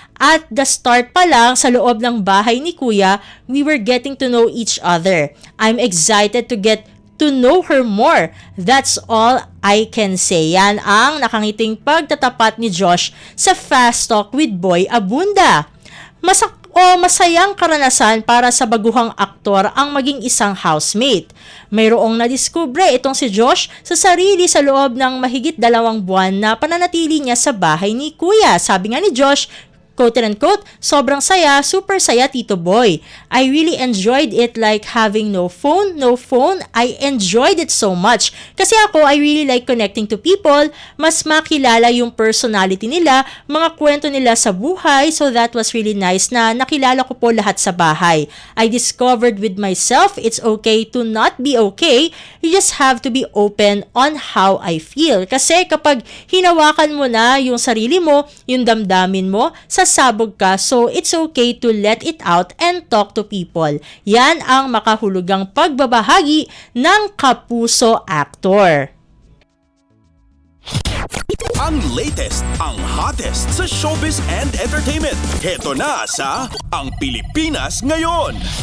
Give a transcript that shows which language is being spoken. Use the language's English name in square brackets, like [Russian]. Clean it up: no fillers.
[English] At the start [Filipino] pa lang, sa loob ng bahay ni Kuya, [English] we were getting to know each other. I'm excited to get to know her more. That's all I can say. [Filipino] Yan ang nakangiting pagtatapat ni Josh sa Fast Talk with Boy Abunda. Masayang karanasan para sa baguhang aktor ang maging isang housemate. Mayroong nadiskubre itong si Josh sa sarili sa loob ng mahigit 2 buwan na pananatili niya sa bahay ni Kuya. Sabi nga ni Josh, [English] quote and unquote, [Filipino] sobrang saya, super saya Tito Boy. [English] I really enjoyed it, like having no phone. I enjoyed it so much. [Filipino] Kasi ako, [English] I really like connecting to people, [Filipino] mas makilala yung personality nila, mga kwento nila sa buhay, [English] so that was really nice [Filipino] na nakilala ko po lahat sa bahay. [English] I discovered with myself, it's okay to not be okay, you just have to be open on how I feel. [Filipino] Kasi kapag hinawakan mo na yung sarili mo, yung damdamin mo, sasabog ka, [English] so it's okay to let it out and talk to people. [Filipino] Yan ang makahulugang pagbabahagi ng kapuso actor. Ang latest, ang hottest sa showbiz and entertainment. Heto na sa Ang Pilipinas Ngayon.